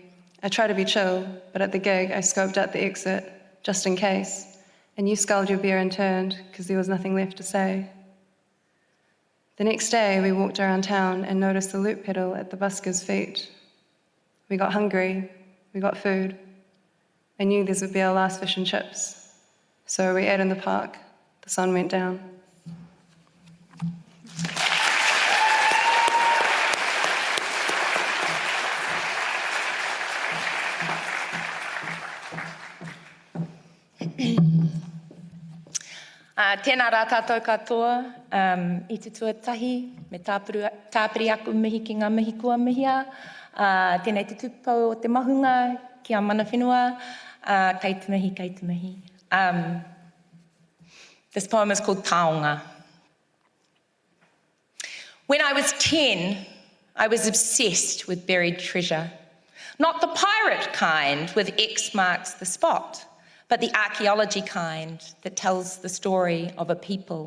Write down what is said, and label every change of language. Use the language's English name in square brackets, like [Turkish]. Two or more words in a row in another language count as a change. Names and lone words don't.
[English] I try to be chill, but at the gig I scoped out the exit, just in case, and you sculled your beer and turned, because there was nothing left to say. The next day we walked around town and noticed the loop pedal at the busker's feet. We got hungry, we got food. I knew this would be our last fish and chips, so we ate in the park. The sun went down. [Māori] Tēnā rā tātou katoa, I te tuatahi, me tāpiri aku mihi ki ngā mihi kua mihia, tēnei te tupau o te mahunga, ki a mana whenua, kei te mihi, kei te mihi. [English] This poem is called Taonga. When I was 10, I was obsessed with buried treasure. Not the pirate kind with X marks the spot, but the archaeology kind that tells the story of a people.